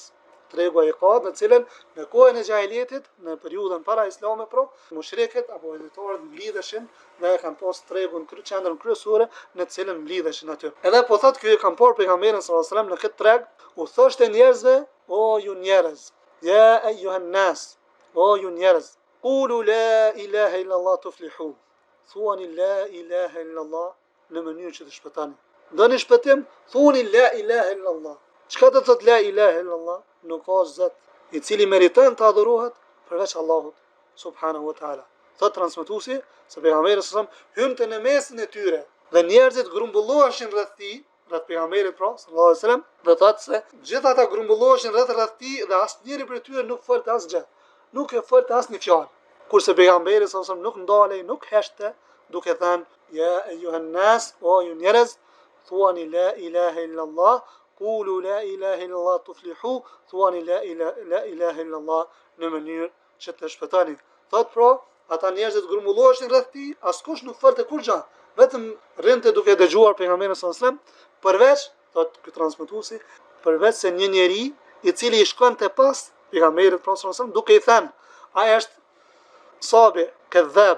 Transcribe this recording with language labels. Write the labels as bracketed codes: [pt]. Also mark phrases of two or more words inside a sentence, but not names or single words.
[sq] Tregu e Qad, në cilën në kohën e xahiliyetit, në periudhën para islamit, mushrikët apo vendëtarët mblidheshin dhe kanë pas tregun qendrën kryesore në të cilën mblidheshin aty. Edhe po thotë ky kam parë pejgamberin [ar] صلى الله عليه وسلم [sq] në këtë treg, u thoshte njerëzve: o ju njerëz, [ar] يا أيها الناس, [sq] o ju njerëz, [ar] قولوا لا إله إلا الله تفلحوا. [sq] Thuani [ar] لا إله إلا الله [sq] në mënyrë që të shpëtani. Doni shpëtim, thuni [ar] لا إله إلا الله. [sq] Çka do të thotë [ar] لا إله إلا الله? [sq] Nuk ka zot i cili meriton të adhurohet përveç Allahut [ar] سبحانه وتعالى. [sq] Thot transmetuesi se pejgamberi [ar] صلى الله عليه وسلم [sq] hynte në mesin e tyre dhe njerëzit grumbulloheshin rreth tij, rreth pejgamberit [ar] صلى الله عليه وسلم, [sq] dhe thotë se gjithë ata grumbulloheshin rreth tij dhe asnjëri prej tyre nuk folte asgjë. Nuk e folte asnjë fjalë. Kurse pejgamberi [ar] صلى الله عليه وسلم [sq] nuk ndalej, nuk heshte, duke thënë: [ar] يا أيها الناس, [sq] o ju njerëz, thuani [ar] لا إله إلا الله, قولوا لا إله إلا الله تفلحوا, [sq] thuani [ar] لا إله إلا الله [sq] në mënyrë që të shpëtani. Thot pra, ata njerëzit grumbulloheshin rreth tij, askush nuk folte kur gjë, vetëm rrinte duke dëgjuar pejgamberin [ar] صلى الله عليه وسلم, [sq] përveç, thot ky transmetuesi, përveç se një njeri i cili i shkonte pas pejgamberit [ar] صلى الله عليه وسلم [sq] duke i thënë: ai është [ar] صابئ كذاب.